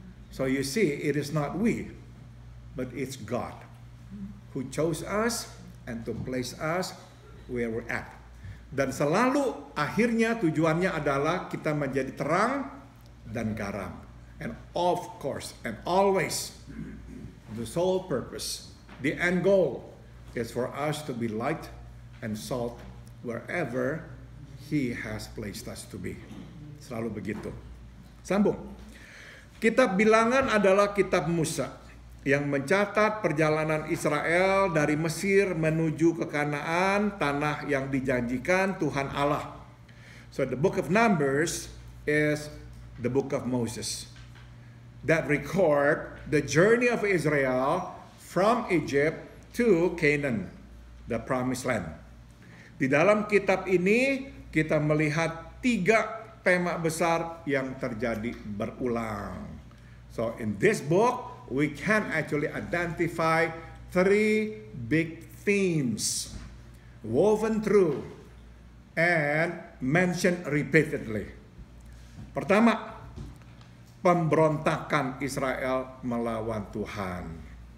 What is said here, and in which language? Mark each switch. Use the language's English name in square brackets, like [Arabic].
[English] So you see, it is not we, but it's God who chose us and to place us where we're at. [Indonesian] Dan selalu akhirnya tujuannya adalah kita menjadi terang dan garam. [English] And of course, and always, the sole purpose, the end goal, is for us to be light and salt wherever He has placed us to be. [Indonesian] Selalu begitu. Sambung. Kitab Bilangan adalah kitab Musa yang mencatat perjalanan Israel dari Mesir menuju ke Kanaan, tanah yang dijanjikan Tuhan Allah. [English] So the book of Numbers is the book of Moses that record the journey of Israel from Egypt to Canaan, the promised land. [Indonesian] Di dalam kitab ini kita melihat 3 tema besar yang terjadi berulang. [English] So in this book, we can actually identify 3 big themes woven through and mentioned repeatedly. [Indonesian] Pertama, pemberontakan Israel melawan Tuhan.